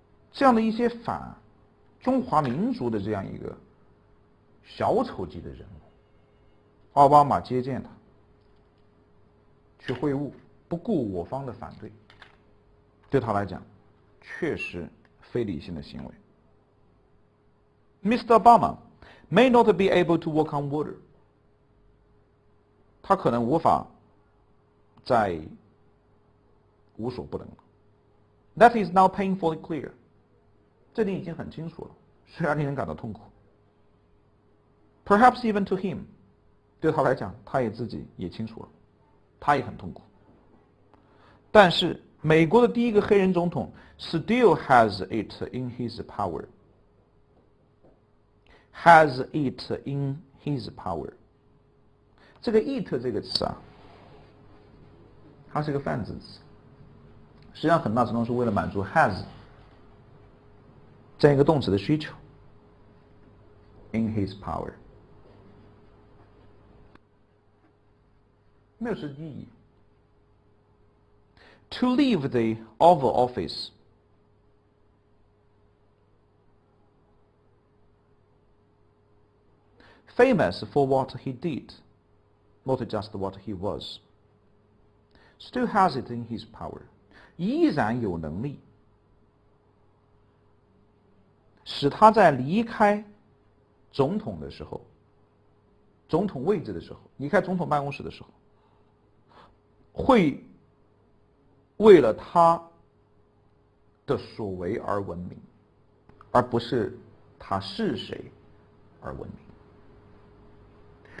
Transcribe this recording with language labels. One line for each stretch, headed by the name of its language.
Chinese: 这样的一些反中华民族的这样一个小丑级的人物，奥巴马接见他，去会晤，不顾我方的反对，对他来讲确实非理性的行为。
English: Mr. Obama may not be able to walk on water，
Chinese: 他可能无法再无所不能了。
English: That is now painfully clear，
Chinese: 这点已经很清楚了，虽然令人感到痛苦。
English: Perhaps even to him，
Chinese: 对他来讲，他也自己也清楚了，他也很痛苦。但是美国的第一个黑人总统
English: still has it in his power。has it in his power。
Chinese: 这个 it 这个词啊，它是个泛字词，实际上很大程度是为了满足 has 这样一个动词的需求。
English: in his power
Chinese: 没有实际意义。
English: To leave the Oval Office， famous for what he did， not just what he was, still has it in his power,
Chinese: 依然有能力使他在离开总统的时候，总统位置的时候，离开总统办公室的时候，会为了他的所为而闻名，而不是他是谁而闻名。